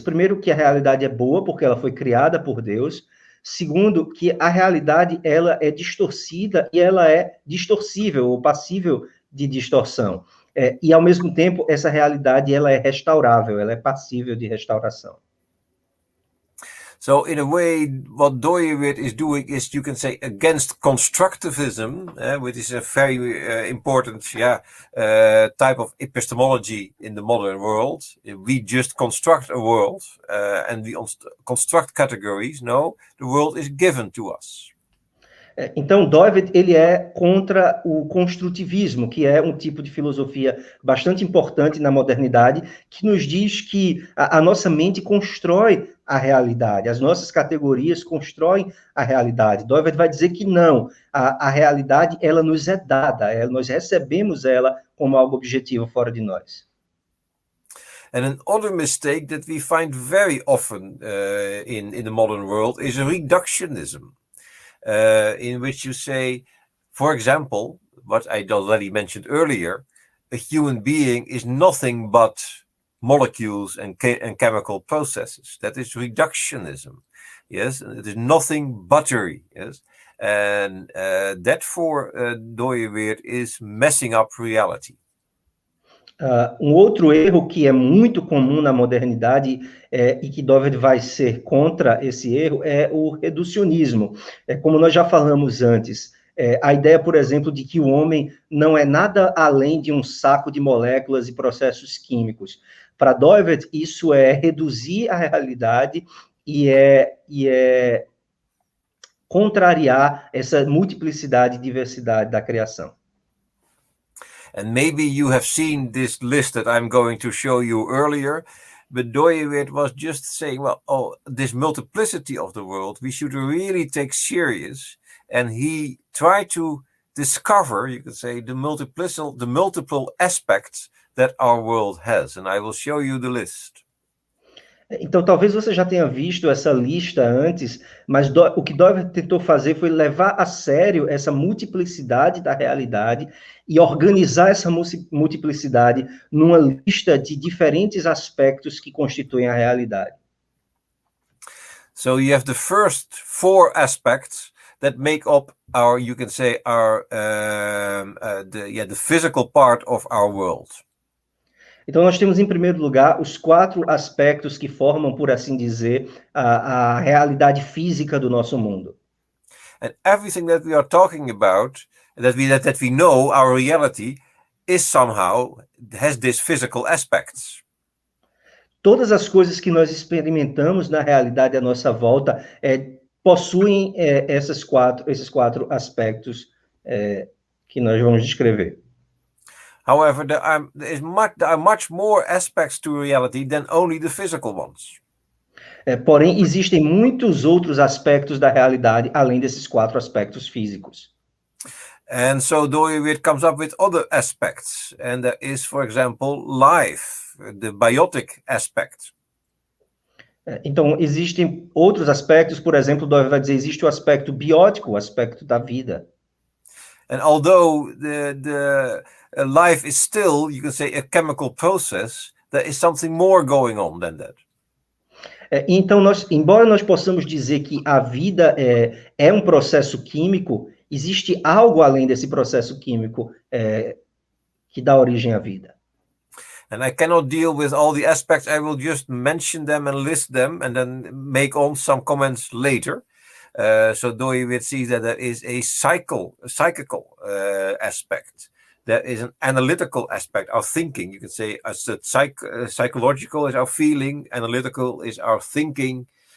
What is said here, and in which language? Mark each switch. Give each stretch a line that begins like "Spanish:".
Portuguese: Primeiro, que a realidade é boa, porque ela foi criada por Deus. Segundo, que a realidade ela é distorcida e ela é distorcível ou passível de distorção. E, ao mesmo tempo, essa realidade ela é restaurável, ela é passível de restauração.
English: So in a way, what Dooyeweerd is doing is, you can say, against constructivism, which is a very important type of epistemology in the modern world. We just construct a world and we construct categories. No, the world is given to us. Então, Doivert, ele é contra o construtivismo, que é um tipo de filosofia bastante importante na modernidade, que nos diz que a nossa mente constrói a realidade, as nossas categorias constroem a realidade. Doivert vai dizer que não, a realidade, ela nos é dada, nós recebemos ela como algo objetivo fora de nós. And another mistake that we find very often in the modern world is reductionism. In which you say, for example, what I already mentioned earlier, a human being is nothing but molecules and chemical processes. That is reductionism. Yes, it is nothing buttery. Yes, and that for Doivert is messing up reality.
Portuguese: Um outro erro que é muito comum na modernidade e que Doivert vai ser contra esse erro é o reducionismo. Como nós já falamos antes, a ideia, por exemplo, de que o homem não é nada além de um saco de moléculas e processos químicos. Para Doivert, isso é reduzir a realidade e é contrariar essa multiplicidade e diversidade da criação.
English: And maybe you have seen this list that I'm going to show you earlier, but Doivert was just saying, well, this multiplicity of the world, we should really take serious. And he tried to discover, you could say, the multiple aspects that our world has. And I will show you the list.
Portuguese: Então, talvez você já tenha visto essa lista antes, mas o que Doivert tentou fazer foi levar a sério essa multiplicidade da realidade e organizar essa multiplicidade numa lista de diferentes aspectos que constituem a realidade.
English: So you have the first 4 aspects that make up our, you can say, our the physical part of our world.
Portuguese: Então, nós temos, em primeiro lugar, os 4 aspectos que formam, por assim dizer, a realidade física do nosso mundo.
English: And everything that we are talking about, that we know, our reality, is somehow, has these physical aspects.
Portuguese: Todas as coisas que nós experimentamos na realidade à nossa volta possuem esses quatro aspectos que nós vamos descrever.
English: However, there are much more aspects to reality than only the physical ones.
Portuguese: Porém, existem muitos outros aspectos da realidade, além desses 4 aspectos físicos.
English: And so Doivert comes up with other aspects. And there is, for example, life, the biotic aspect.
Portuguese: Então, existem outros aspectos, por exemplo, Doivert vai dizer, existe o aspecto biótico, o aspecto da vida.
English: And although the life is still, you can say, a chemical process, there is something more going on than that.
Portuguese: Então, embora nós possamos dizer que a vida é um processo químico, existe algo além desse processo químico que dá origem à vida.
English: And I cannot deal with all the aspects. I will just mention them and list them and then make on some comments later. So Doivert sees that there is a psychical aspect. There is an analytical aspect, our thinking. You can say as psychological is our feeling, analytical is our thinking.